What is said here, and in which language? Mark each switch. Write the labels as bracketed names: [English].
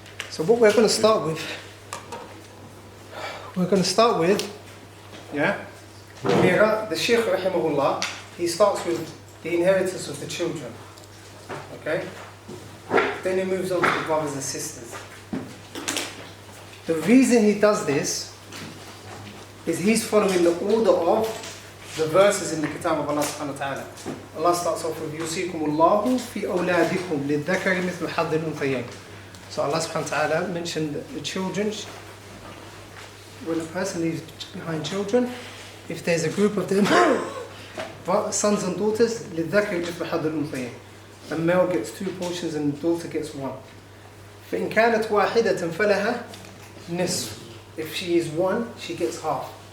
[English] So what we're going to start with, yeah, the Shaykh rahimahullah, he starts with the inheritance of the children, okay? Then he moves on to the brothers and sisters. The reason he does this is he's following the order of the verses in the Kitab of Allah subhanahu wa ta'ala. Allah starts off with [Arabic] يُوصِيكُمُ اللَّهُ فِي أَوْلَادِكُمْ لِلذَّكَرِ مِثْلُ حَظِّ الْأُنْثَيَيْنِ. [English] So Allah subhanahu wa ta'ala mentioned the children. When a person leaves behind children, if there's a group of them, sons and daughters, [Arabic] لِلذَّكَرِ مِثْلُ حَظِّ الْأُنْثَيَيْنِ. [English] A male gets 2 portions and the daughter gets 1. [Arabic] فَإِنْ كَانَتْ وَاحِدَةً فَلَهَا نِصْفٌ. [English] If she is 1, she gets half.